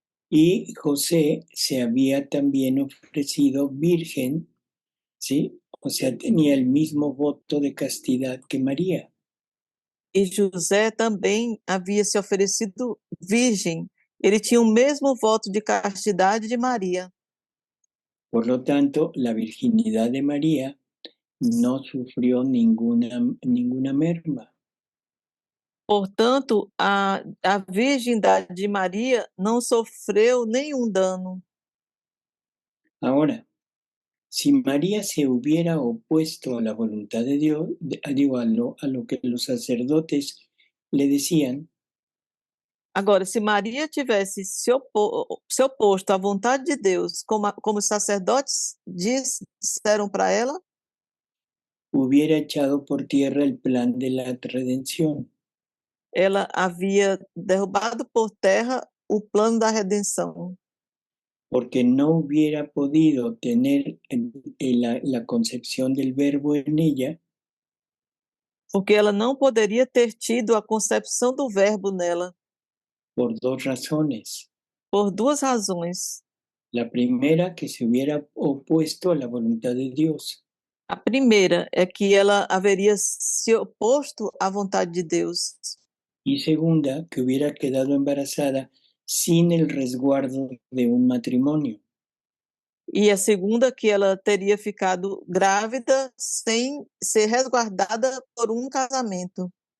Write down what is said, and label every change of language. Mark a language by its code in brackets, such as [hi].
[es] Y José se había también ofrecido virgen, ¿sí? O sea, tenía el mismo voto de castidad que María. [pt] E José também havia se oferecido virgem. Ele tinha o mesmo voto de castidade de Maria. [es] Por lo tanto, la virginidad de María no sufrió ninguna merma. [pt] Portanto, a virgindade de Maria não sofreu nenhum dano. [es] Ahora, si María se hubiera opuesto a la voluntad de Dios, a lo que los sacerdotes le decían, [pt] Agora, se Maria tivesse se oposto à vontade de Deus, como os sacerdotes disseram para ela, [es] hubiera echado por tierra el plan de la redención. [pt] ela havia derrubado por terra o plano da redenção. [es] Porque no hubiera podido tener la concepción del verbo en ella. [pt] Porque ela não poderia ter tido a concepção do verbo nela. [es] Por dos razones. [pt] Por duas razões. [es] La primera, que se hubiera opuesto a la voluntad de Dios. [pt] A primeira é que ela haveria se oposto à vontade de Deus. [es] Y segunda, que hubiera quedado embarazada sin el resguardo de un matrimonio. [pt] E a segunda, que ela teria ficado grávida sem ser resguardada por um casamento.